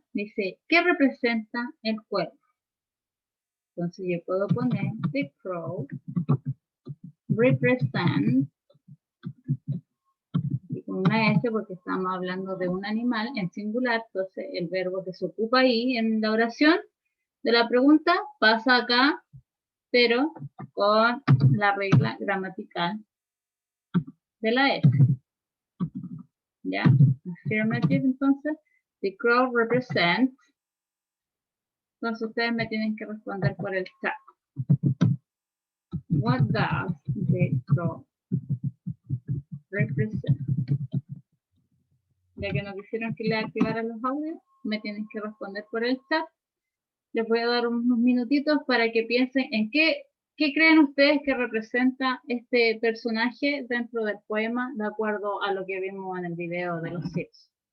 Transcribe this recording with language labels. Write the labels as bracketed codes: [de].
[es] Dice, ¿qué representa el cuervo? Entonces yo puedo poner [en] the crow represent, [es] y con una S porque estamos hablando de un animal en singular, entonces el verbo que se ocupa ahí en la oración de la pregunta pasa acá, pero con la regla gramatical de la S. ¿Ya? Affirmative, entonces, [en] the crow represents. [es] Entonces ustedes me tienen que responder por el chat. [en] What does the crow represent? [es] Ya que no quisieron que le activaran los audios, me tienen que responder por el chat. Les voy a dar unos minutitos para que piensen en qué creen ustedes que representa este personaje dentro del poema, de acuerdo a lo que vimos en el video de los Sims.